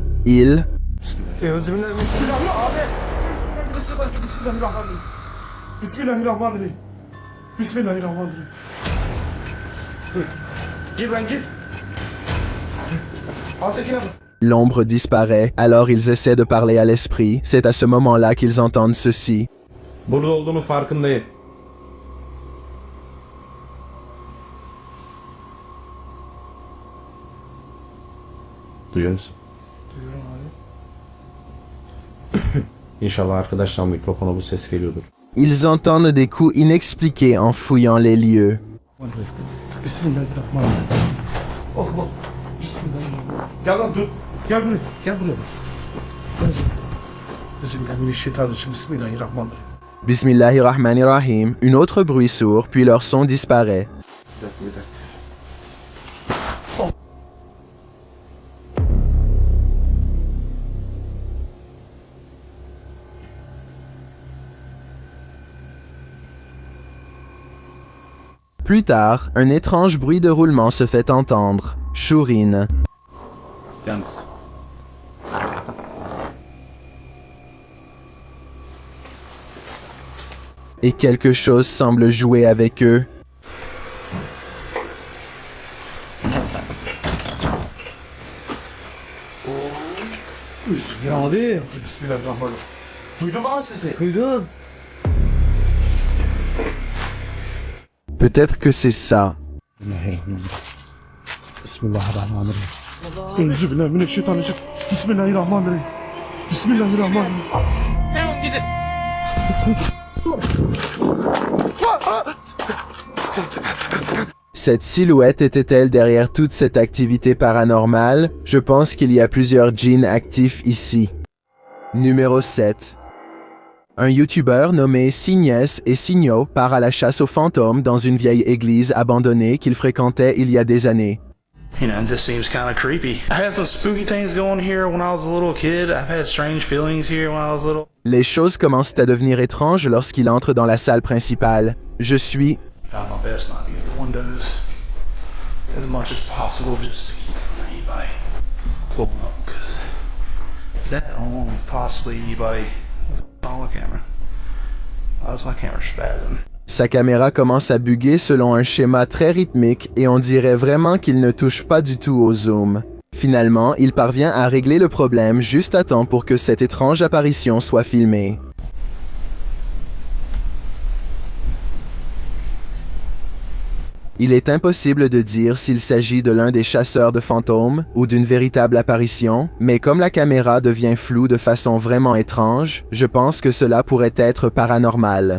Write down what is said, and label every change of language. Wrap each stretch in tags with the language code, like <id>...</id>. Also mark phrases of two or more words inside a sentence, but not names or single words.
<fr>Ils L'ombre disparaît, alors ils essaient de parler à l'esprit. C'est à ce moment-là qu'ils entendent ceci.</fr> <tr>Burada olduğunu farkındayım. Duyuyor musun? Duyuyorum abi. İnşallah arkadaşlar mikrofona bu ses geliyordur.</tr> <fr>Ils entendent des coups inexpliqués en fouillant les lieux.</fr> <ar>بسم الله الرحمن الرحيم. Allah. بسم الله الرحمن الرحيم.</ar> <tr>Gel lan dur. Gel buraya. Gel buraya.</tr> <ar>بسم الله الرحمن الرحيم. بسم الله الرحمن الرحيم. بسم الله الرحمن الرحيم.</ar> <fr>Une autre bruit sourd, puis leur son disparaît.</fr> <tr>Bir dakika.</tr> <fr>Plus tard, un étrange bruit de roulement se fait entendre. Shurine.</fr> <tr>Yalnız.</tr> <fr>Et quelque chose semble jouer avec eux.</fr> <tr>Abi.</tr> <ar>بسم الله الرحمن الرحيم.</ar> <tr>Duydum ama sesi. Duydum.</tr> <fr>Peut-être que c'est ça.</fr> <ar>بسم الله الرحمن الرحيم. أعوذ بالله من الشيطان الرجيم. بسم الله الرحمن الرحيم. بسم الله الرحمن الرحيم.</ar> <tr>Tamam gidin.</tr> <fr>Cette silhouette était-elle derrière toute cette activité paranormale? Je pense qu'il y a plusieurs djinns actifs ici. Numéro 7. Un YouTuber nommé Signes et Signo part à la chasse aux fantômes dans une vieille église abandonnée qu'il fréquentait il y a des années.</fr> <en>You know, this seems kind of creepy. I had some spooky things going here when I was a little kid. I've had strange feelings here when I was little.</en> <fr>Les choses commencent à devenir étranges lorsqu'il entre dans la salle principale. Je suis...</fr> <en>Try my best not to get the windows as much as possible just to keep from anybody pulling up, because that alone, possibly anybody on the camera. That's my camera spazzing.</en> <fr>Sa caméra commence à bugger selon un schéma très rythmique et on dirait vraiment qu'il ne touche pas du tout au zoom. Finalement, il parvient à régler le problème juste à temps pour que cette étrange apparition soit filmée. Il est impossible de dire s'il s'agit de l'un des chasseurs de fantômes ou d'une véritable apparition, mais comme la caméra devient floue de façon vraiment étrange, je pense que cela pourrait être paranormal.</fr>